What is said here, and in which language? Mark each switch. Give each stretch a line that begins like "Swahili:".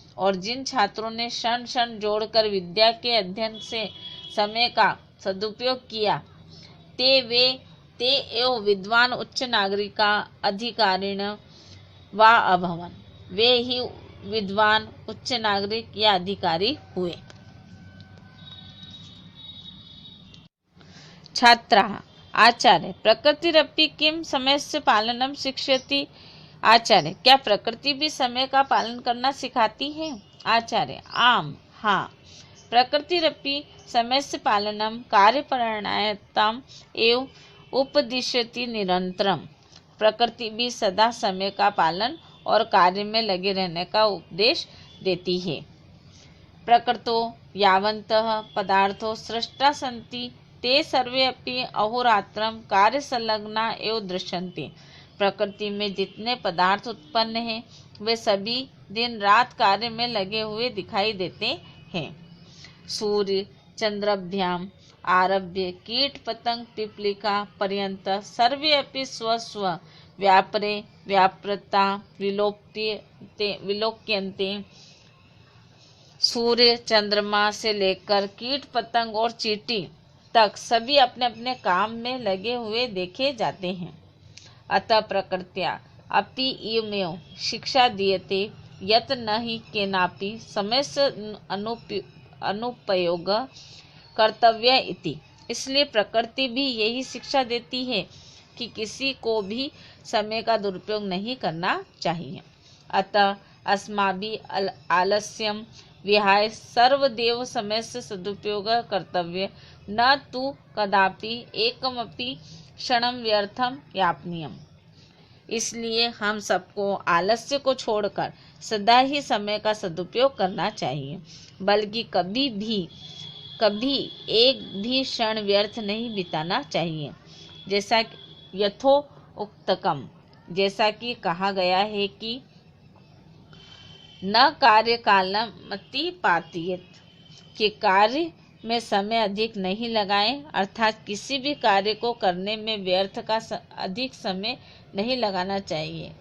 Hindi: और जिन छात्रों ने क्षण क्षण जोड़कर विद्या के अध्ययन से समय का सदुपयोग किया,
Sanskrit: ते एव विद्वान उच्च नागरिका अधिकारिण वा अभवन।
Hindi: वे ही विद्वान उच्च नागरिक या अधिकारी हुए।
Sanskrit: छात्राः आचार्य प्रकृतिरपि किम समयस्य पालनम शिक्षयति।
Hindi: आचार्य क्या प्रकृति भी समय का पालन करना सिखाती है।
Sanskrit: आचार्य आम हाँ, प्रकृतिरपि समयस्य पालनम कार्यपरायणताम् एव उपदिश्यति निरंतरम।
Hindi: प्रकृति भी सदा समय का पालन और कार्य में लगे रहने का उपदेश देती है।
Sanskrit: प्रकृतो यावन्तः पदार्थो सृष्टा सन्ति ते सर्वे अपि अहोरात्रं कार्य संलग्ना एव दृश्यन्ते।
Hindi: प्रकृति में जितने पदार्थ उत्पन्न हैं वे सभी दिन रात कार्य में लगे हुए दिखाई देते हैं।
Sanskrit: सूर्य चंद्राभ्याम आरभ्य कीट पतंग पिपलिका पर्यंत सर्वे अपि स्व व्यापरे व्यापृता विलोक्यन्ते।
Hindi: सूर्य चंद्रमा से लेकर कीट पतंग और चींटी तक सभी अपने अपने काम में लगे हुए देखे जाते हैं।
Sanskrit: अतः प्रकृत्या अपि इयमेव शिक्षा दीयते यत् न हि केनापि समयस्य अनुपयोग कर्तव्य इति।
Hindi: इसलिए प्रकृति भी यही शिक्षा देती है कि किसी को भी समय का दुरुपयोग नहीं करना चाहिए।
Sanskrit: अतः अस्माभिः आलस्यं विहाय सर्वदेव समयस्य सदुपयोग कर्तव्य, न तु कदापि एकमपि क्षणं व्यर्थं यापनीयम्।
Hindi: इसलिए हम सबको आलस्य को छोड़कर सदा ही समय का सदुपयोग करना चाहिए, बल्कि कभी एक भी क्षण व्यर्थ नहीं बिताना चाहिए। जैसा
Sanskrit: यथोक्तम,
Hindi: जैसा कि कहा गया है कि
Sanskrit: न कार्य कालम अतिपातयेत,
Hindi: कि कार्य में समय अधिक नहीं लगाएं, अर्थात किसी भी कार्य को करने में व्यर्थ का अधिक समय नहीं लगाना चाहिए।